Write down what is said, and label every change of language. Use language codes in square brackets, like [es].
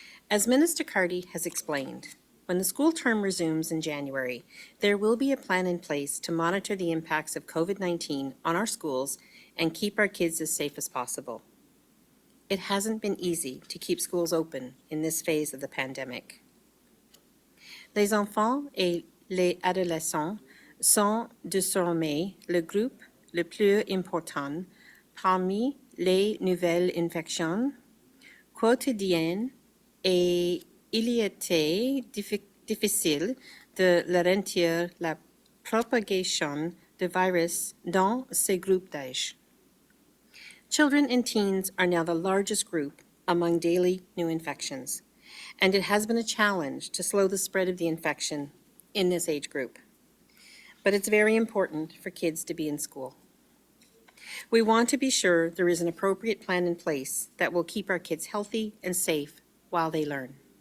[en] As Minister Cardy has explained, when the school term resumes in January, there will be a plan in place to monitor the impacts of COVID-19 on our schools and keep our kids as safe as possible. It hasn't been easy to keep schools open in this phase of the pandemic. [fr] Les enfants et les adolescents sont désormais le groupe le plus important parmi les nouvelles infections quotidiennes et il était difficile de ralentir la propagation du virus dans ces groupes d'âge. [en] Children and teens are now the largest group among daily new infections, and it has been a challenge to slow the spread of the infection in this age group. But it's very important for kids to be in school. We want to be sure there is an appropriate plan in place that will keep our kids healthy and safe while they learn.